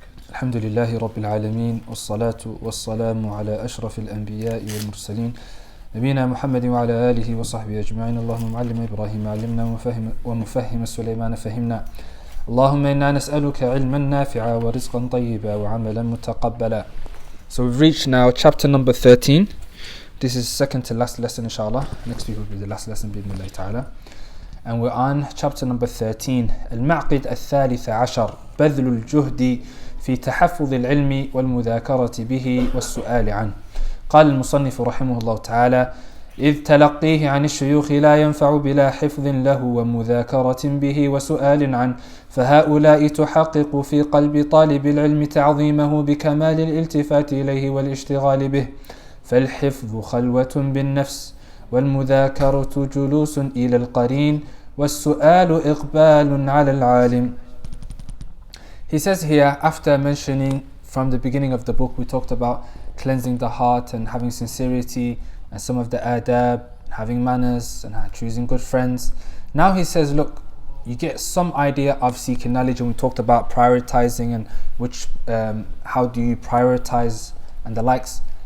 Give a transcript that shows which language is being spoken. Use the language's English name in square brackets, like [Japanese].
[Arabic] الحمد لله رب العالمين، والصلاة والسلام على أشرف الأنبياء والمرسلين نبينا محمد وعلى آله وصحبه أجمعين. اللهم معلم إبراهيم علمنا ومفهم سليمان فهمنا. اللهم إنا نسألك علما نافعا ورزقا طيبا وعملا متقبلا. [English] So we've reached now chapter number 13. This is second to last lesson, inshallah. Next week will be the last lesson, [Arabic] بإذن الله تعالى. [English] And we're on chapter number 13. [Arabic] المعقد الثالث عشر بذل الجهد في تحفظ العلم والمذاكرة به والسؤال عنه. قال المصنف رحمه الله تعالى: إذ تلقيه عن الشيوخ لا ينفع بلا حفظ له ومذاكرة به وسؤال عنه، فهؤلاء تحقق في قلب طالب العلم تعظيمه بكمال الالتفات إليه والاشتغال به، فالحفظ خلوة بالنفس، والمذاكرة جلوس إلى القرين، والسؤال إقبال على العالم. [English] He says here, after mentioning from the beginning of the book, we talked about cleansing the heart and having sincerity and some of the adab, having manners and choosing good friends. Now he says, look, you get some idea of seeking knowledge, and we talked about prioritizing and which how do you prioritize and the likes.